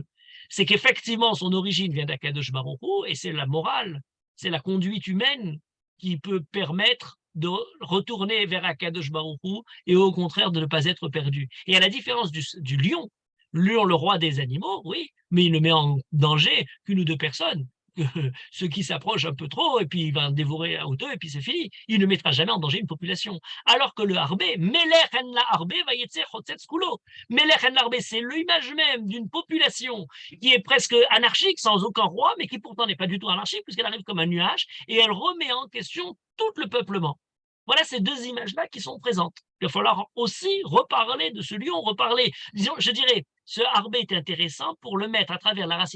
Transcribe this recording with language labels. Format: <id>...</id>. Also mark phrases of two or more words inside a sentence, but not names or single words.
<fr>C'est qu'effectivement, son origine vient d'Akadosh Baruch Hu, et c'est la morale, c'est la conduite humaine qui peut permettre de retourner vers Akadosh Baruch Hu et au contraire de ne pas être perdu. Et à la différence du lion, le roi des animaux, oui, mais il ne met en danger qu'une ou deux personnes. Ceux qui s'approchent un peu trop, et puis il va dévorer à hauteux, et puis c'est fini. Il ne mettra jamais en danger une population. Alors que le harbé,</fr> <he>מלך אין לארבה, ויצא חוצץ כולו. מלך אין לארבה,</he> <fr>c'est l'image même d'une population qui est presque anarchique, sans aucun roi, mais qui pourtant n'est pas du tout anarchique, puisqu'elle arrive comme un nuage, et elle remet en question tout le peuplement. Voilà ces deux images-là qui sont présentes. Il va falloir aussi reparler de ce lion, disons, je dirais, ce harbé est intéressant pour le mettre à travers la racine</fr>